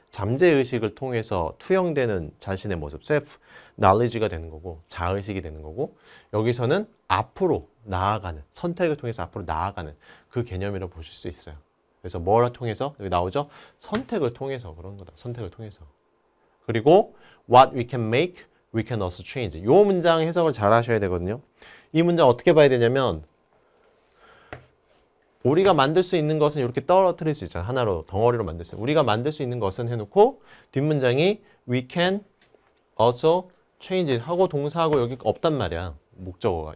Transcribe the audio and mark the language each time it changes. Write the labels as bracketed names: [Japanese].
[Korean] 잠재의식을 통해서 투영되는 자신의 모습, 셀프 knowledge가 되는 거고 자의식이 되는 거고 여기서는 앞으로 나아가는 선택을 통해서 앞으로 나아가는 그 개념이라고 보실 수 있어요. 그래서 뭘 통해서? 여기 나오죠? 선택을 통해서 그런 거다. 선택을 통해서. [English] 그리고 what we can make, we can also change. [Korean] 이 문장 해석을 잘 하셔야 되거든요. 이 문장 어떻게 봐야 되냐면 우리가 만들 수 있는 것은 이렇게 떨어뜨릴 수 있잖아. 하나로 덩어리로 만들 수. 우리가 만들 수 있는 것은 해놓고 뒷문장이 [English] we can also change [Korean] 하고 동사하고 여기 없단 말이야. 목적어가.